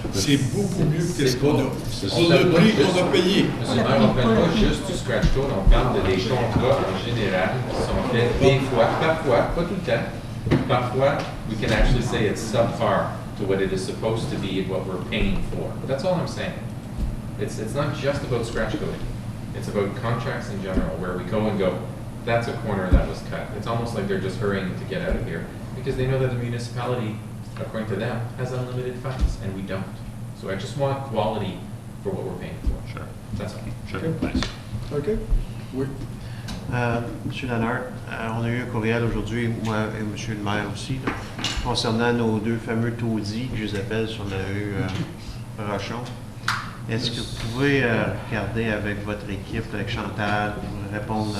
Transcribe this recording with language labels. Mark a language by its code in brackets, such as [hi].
[fr] C'est beaucoup mieux que ce qu'on a. Pour le prix qu'on a payé. Monsieur le maire, on ne parle pas juste du scratch code, on parle des contrats en général qui sont faits des fois, parfois, pas tout le temps, parfois, [en] we can actually say it's subpar to what it is supposed to be and what we're paying for. But that's all I'm saying. It's not just about scratch coding. It's about contracts in general, where we go and go, that's a corner that was cut. It's almost like they're just hurrying to get out of here because they know that the municipality, according to them, has unlimited funds, and we don't. So I just want quality for what we're paying for. Sure. That's all. Sure. Okay. Thanks. [fr] OK? Oui. Monsieur Lannert, on a eu un courriel aujourd'hui, moi et Monsieur le maire aussi, là, concernant nos deux fameux taudis que je les appelle sur la rue Rochon. Est-ce que vous pouvez regarder avec votre équipe, avec Chantal, pour répondre à